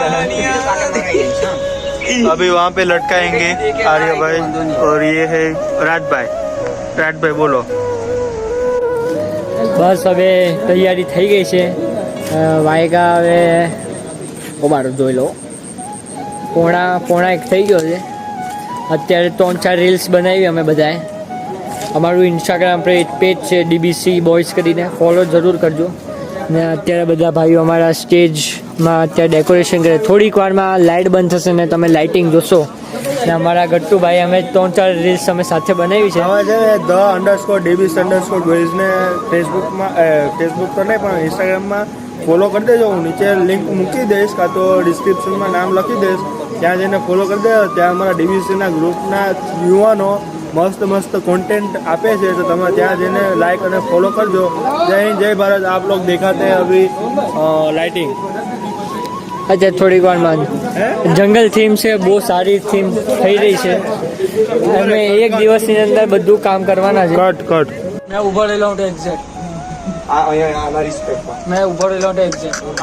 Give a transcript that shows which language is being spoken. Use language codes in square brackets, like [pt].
[hi] अभी वहाँ पे लटकाएंगे आर्य भाई और ये है राज भाई बोलो। [gu] બસ હવે તૈયારી થઈ ગઈ છે વાયગા હવે ઉભારો જોઈ લો પોણા એક થઈ ગયો છે। અત્યારે 3-4 રીલ્સ બનાવી અમે બધાએ અમારું ઇન્સ્ટાગ્રામ પેજ છે DBC બોયઝ કરીને ફોલો જરૂર કરજો। ને અત્યારે બધા ભાઈઓ અમારા સ્ટેજમાં અત્યારે ડેકોરેશન કરે થોડીક વારમાં લાઇટ બંધ થશે ને તમે લાઇટિંગ જોશો ને અમારા ગટ્ટુભાઈ અમે 3-4 રીલ્સ અમે સાથે બનાવી છે। હવે છે the_dbc_boys ને ફેસબુક તો નહીં પણ ઇન્સ્ટાગ્રામમાં ફોલો કરી દેજો। હું નીચે લિંક મૂકી દઈશ કાં તો ડિસ્ક્રિપ્શનમાં નામ લખી દઈશ ત્યાં જઈને ફોલો કરી દેજો। ત્યાં અમારા DBCના ગ્રુપના યુવાનો મસ્ત કોન્ટેન્ટ આપે છે તો તમે ત્યાં જઈને લાઈક અને ફોલો કરજો। જય હિન્દ જય ભારત। [hi] आप लोग दिखाते हैं अभी लाइटिंग [gu] अच्छा થોડીક વારમાં જંગલ થીમ છે બહુ સારી થીમ થઈ રહી છે અમે એક દિવસની અંદર બધું કામ કરવાના છે। [en] कट [gu] મેં ઉભો રહેલો હું એક્ઝેક્ટ મેં ઉભો રહેલો હું એક્ઝેક્ટ